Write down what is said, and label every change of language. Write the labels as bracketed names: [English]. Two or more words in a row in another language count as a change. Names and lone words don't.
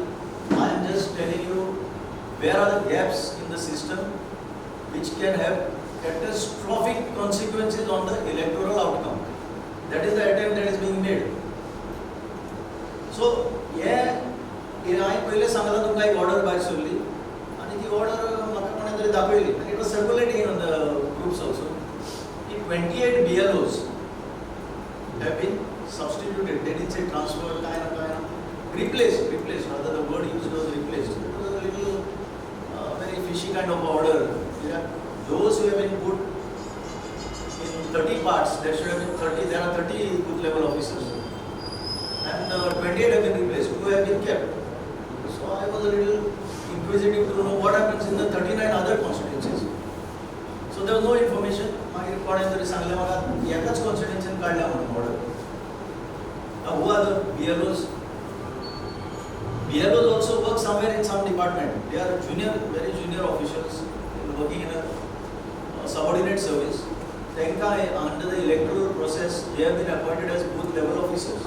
[English] I am just telling you where are the gaps in the system which can have catastrophic consequences on the electoral outcome. That is the attempt that is being made. So, I [Konkani] पहिले सांगला तुमकां एक ऑर्डर भायर सरली आनी ती ऑर्डर म्हाका कोणें तरी दाखयली आनी [English] it was circulating on the groups also [Konkani] की [English] 28 BLOs have been substituted. They didn't say transferred, kind of replaced. Rather, the word used was replaced. It was a little very fishy kind of order. Yeah. Those who have been put in 30 parts, there should have been 30. There are 30 booth level officers, and 28 have been replaced. 2 have been kept. So I was a little inquisitive to know what happens in the 39 other constituencies. So there was no information. [Konkani] मागीर कोणें तरी सांगलें म्हाका एकाच कॉन्स्टिट्युएन्सीन काडल्या म्हणून ऑर्डर. [English] Now who are the BLOs? BLOs also work somewhere in some department. They are junior, very junior officials working in a subordinate service. Tenka under the electoral process, they have been appointed as booth level officers.